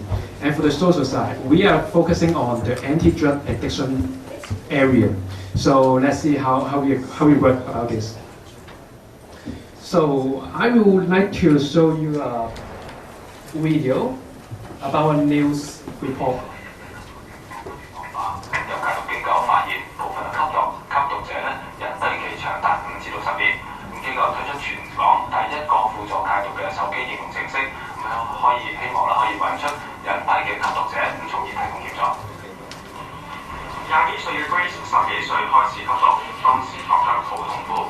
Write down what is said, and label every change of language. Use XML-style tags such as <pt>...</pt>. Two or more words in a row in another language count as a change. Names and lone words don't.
<en>And for the social side, we are focusing on the anti-drug addiction area. So let's see how we work about this. So I would like to show you a video about a news report.</en> <yue>有戒毒機構發現部分吸毒者人低期長達5至到10年。機構推出全港第一個輔助戒毒嘅手機應用程式，希望可以揾出隱蔽嘅吸毒者，從而提供協助。22歲嘅 Grace 10幾歲開始吸毒，當時覺得好痛苦。</yue>